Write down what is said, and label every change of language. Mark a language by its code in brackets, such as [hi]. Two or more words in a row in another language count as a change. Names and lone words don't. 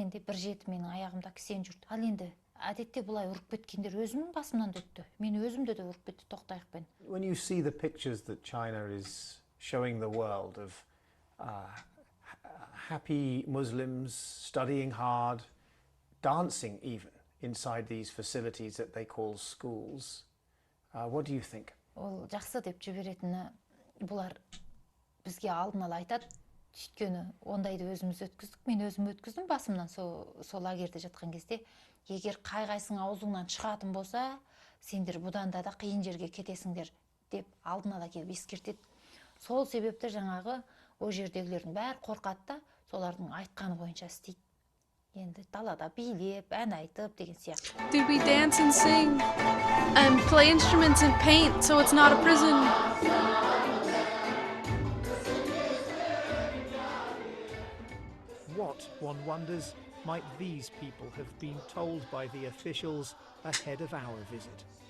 [en] When you see the pictures that China is showing the world of happy Muslims studying hard, dancing even inside these facilities that they call schools, what do you think? [kk] Бізге алдын ала айтады, өйткені ондайды өзіміз өткіздік, мен өзім өткіздім басымнан сол лагерьде жатқан кезде, егер қай-қайсың аузыңнан шығатын болса, сендер бұдан да қиын жерге кетесіңдер деп алдын ала келіп ескертеді. Сол себепті жаңағы о жердегілердің бәрі қорқады да, солардың айтқаны бойынша істейді. Енді далада билеп, ән айтып деген сияқты. [en] Did we dance and sing and play instruments and paint so it's not a prison? What, one wonders, might these people have been told by the officials ahead of our visit?